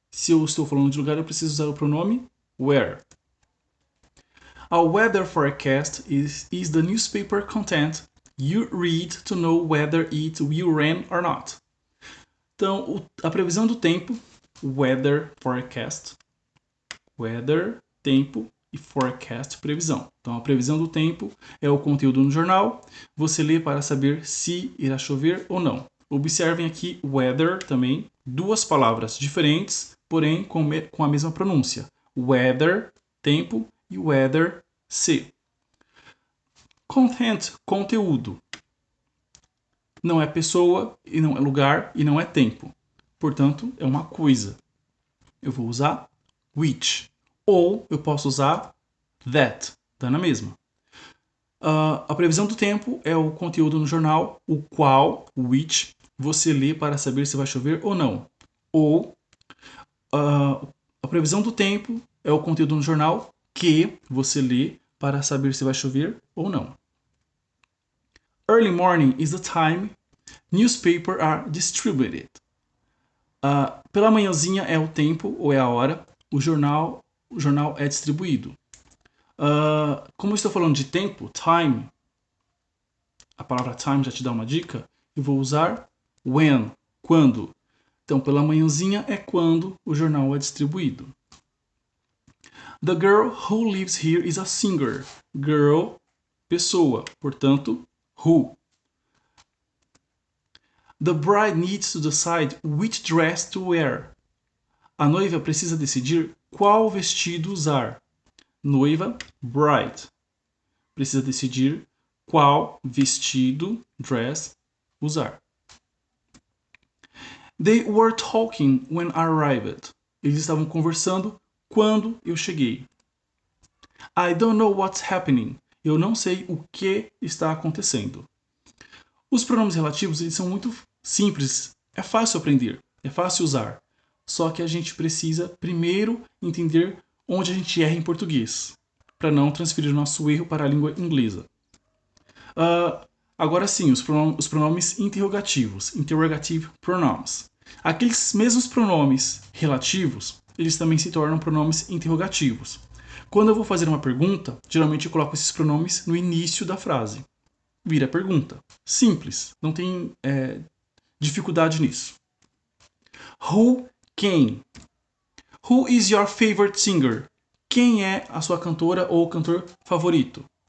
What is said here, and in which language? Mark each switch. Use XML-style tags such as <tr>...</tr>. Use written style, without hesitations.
<pt>Se eu estou falando de lugar, eu preciso usar o pronome where.</pt> <en>A weather forecast is the newspaper content you read to know whether it will rain or not.</en> <pt>Então, a previsão do tempo, weather forecast, weather, tempo e forecast, previsão. Então, a previsão do tempo é o conteúdo no jornal. Você lê para saber se irá chover ou não. Observem aqui weather também, duas palavras diferentes, porém com a mesma pronúncia. Weather, tempo, e weather, se. Content, conteúdo. Não é pessoa, e não é lugar, e não é tempo. Portanto, é uma coisa. Eu vou usar which. Ou eu posso usar that. Tá na mesma. A previsão do tempo é o conteúdo no jornal, o qual, which, você lê para saber se vai chover ou não. Ou a previsão do tempo é o conteúdo no jornal que você lê para saber se vai chover ou não.</pt> <en>Early morning is the time newspapers are distributed.</en> <pt>Pela manhãzinha é o tempo ou é a hora, o jornal é distribuído. Como eu estou falando de tempo, time, a palavra time já te dá uma dica, eu vou usar when, quando. Então, pela manhãzinha é quando o jornal é distribuído.</pt> <en>The girl who lives here is a singer.</en> <pt>Girl, pessoa, portanto, who.</pt> <en>The bride needs to decide which dress to wear.</en> <pt>A noiva precisa decidir qual vestido usar. Noiva, bride. Precisa decidir qual vestido, dress, usar.</pt> <en>They were talking when I arrived.</en> <pt>Eles estavam conversando quando eu cheguei.</pt> <en>I don't know what's happening.</en> <pt>Eu não sei o que está acontecendo. Os pronomes relativos eles são muito simples. É fácil aprender, é fácil usar. Só que a gente precisa primeiro entender onde a gente erra em português, para não transferir o nosso erro para a língua inglesa. Agora sim, os pronomes interrogativos, interrogative pronouns. Aqueles mesmos pronomes relativos, eles também se tornam pronomes interrogativos. Quando eu vou fazer uma pergunta, geralmente eu coloco esses pronomes no início da frase. Vira pergunta. Simples, não tem dificuldade nisso. Who, quem?</pt> <en>Who is your favorite singer?</en> <pt>Quem é a sua cantora ou cantor favorito?</pt>